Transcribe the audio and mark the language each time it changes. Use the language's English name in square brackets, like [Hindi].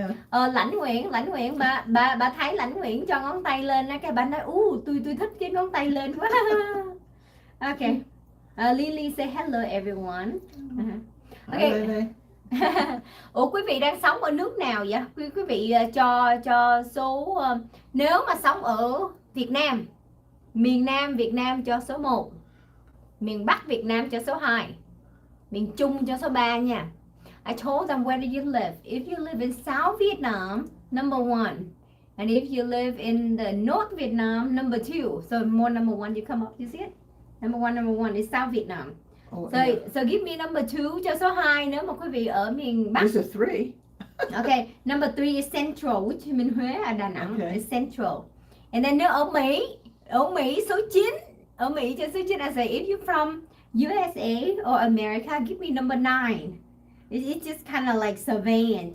[Vietnamese] Lãnh Nguyễn, bà thấy Lãnh Nguyễn cho ngón tay lên á, cái bà nói tôi thích cái ngón tay lên quá. [English] Okay. Lily say hello everyone. Okay. [Vietnamese] Ủa quý vị đang sống ở nước nào vậy? Quý vị cho số nếu mà sống ở Việt Nam, miền Nam Việt Nam cho số 1, miền Bắc Việt Nam cho số 2, miền Trung cho số 3 nha. [English] I told them where do you live. If you live in South Vietnam, number 1. And if you live in the North Vietnam, number 2. So more number 1, you come up, you see it? Number one is South Vietnam. So give me number 2 [Vietnamese] cho số 2 nếu mà quý vị ở miền Bắc. [English] There's a 3. Okay, number 3 is Central, which means Huế ở Đà Nẵng. Okay. Is Central. And then [Vietnamese] nếu ở Mỹ số 9. Ở Mỹ cho số 9, [English] I say if you're from USA or America, give me number 9. It's just kind of like surveying.